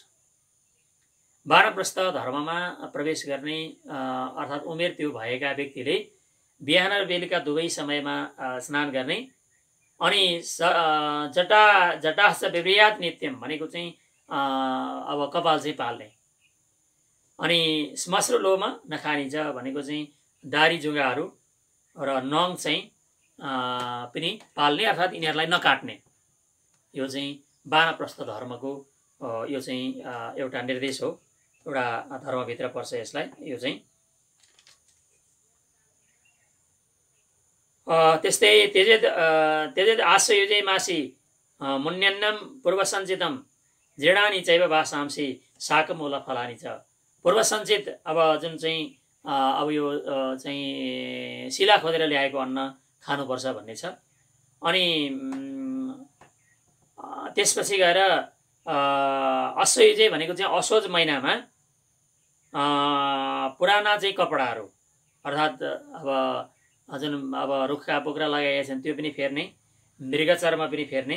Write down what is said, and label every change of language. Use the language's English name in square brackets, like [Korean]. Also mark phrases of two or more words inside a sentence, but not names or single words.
[Nepali] वानप्रस्थ धर्ममा प्रवेश गर्ने अर्थात् उमेर त्यो भएका व्यक्तिले बिहान र बेलुका दुवै समयमा स्नान गर्ने। अनि [Sanskrit] जटाश्च विव्रियात नित्यम [Nepali] भनेको चाहिँ अब कपाल चाहिँ पाल्ने। अनि [Sanskrit] श्मश्रु लोम नखानी च [Nepali] भनेको चाहिँ दारी जुगाहरू र नङ चाहिँ पनि पाल्ने अर्थात् यिनीहरूलाई नकाट्ने। यो चाहिँ वानप्रस्थ धर्मको यो चाहिँ एउटा निर्देश हो, एउटा धर्मभित्र पर्छ यसलाई। यो चाहिँ त्यस्तै [Sanskrit] त्यजेद आश्रयुजे मासी मुन्यन्नम पूर्वसञ्चितम जीर्णानि चैव वासांसि शाकमूल फलानि च। [Nepali] पूर्वसञ्चित अब जुन चाहिँ अब यो चाहिँ शिला खोजेर ल्याएको अन्न खानुपर्छ भन्ने छ। अनि त्यसपछि गएर अश्वयुजे भनेको चाहिँ असोज महिनामा पुराना चाहिँ कपडाहरू अर्थात् अब जुन अब रुखका बोक्रा लगाएका छन् त्यो पनि फेर्ने, मृगचर्म पनि फेर्ने।